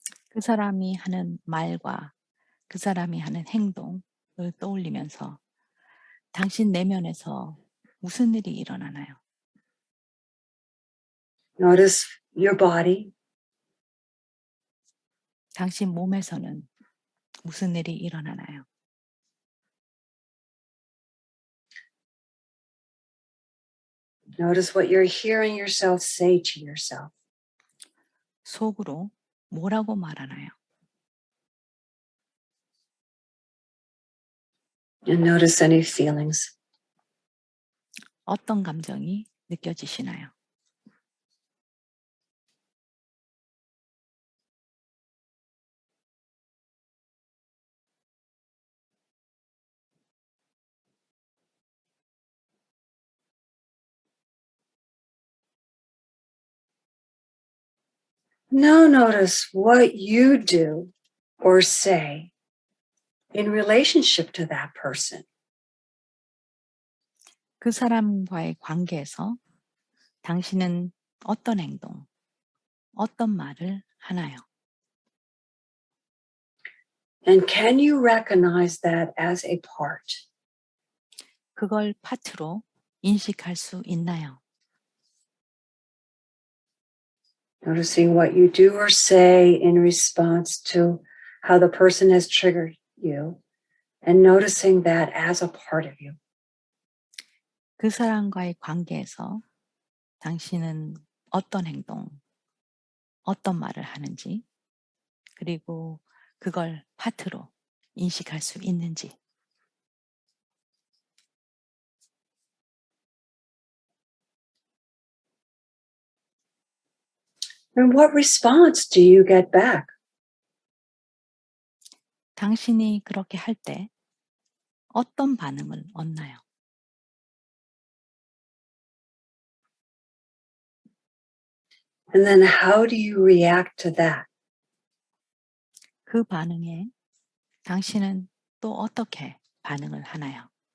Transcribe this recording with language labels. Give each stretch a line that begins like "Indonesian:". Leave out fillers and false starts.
Korean: 그 사람이 하는 말과 그 사람이 하는 행동을 떠올리면서 당신 내면에서 무슨 일이 일어나나요?
English: Notice your body.
Korean: 당신 몸에서는 무슨 일이 일어나나요?
English: Notice what you're hearing yourself say to yourself.
Korean: 속으로 뭐라고 말하나요?
English: And notice any feelings.
Korean: 어떤 감정이 느껴지시나요?
English: Now notice what you do or say in relationship to that person
Korean: 그 사람과의 관계에서 당신은 어떤 행동, 어떤 말을 하나요?
English: And can you recognize that as a part?
Korean: 그걸 파트로 인식할 수 있나요?
English: Noticing what you do or say in response to how the person has triggered you, and noticing that as a part of you.
Korean: 그 사람과의 관계에서 당신은 어떤 행동, 어떤 말을 하는지, 그리고 그걸 파트로 인식할 수 있는지.
English: And what response do you get back?
Korean: 당신이 그렇게 할 때 어떤 반응을 얻나요?
English: And then how do you react to that?
Korean: 그 반응에 당신은 또 어떻게 반응을 하나요?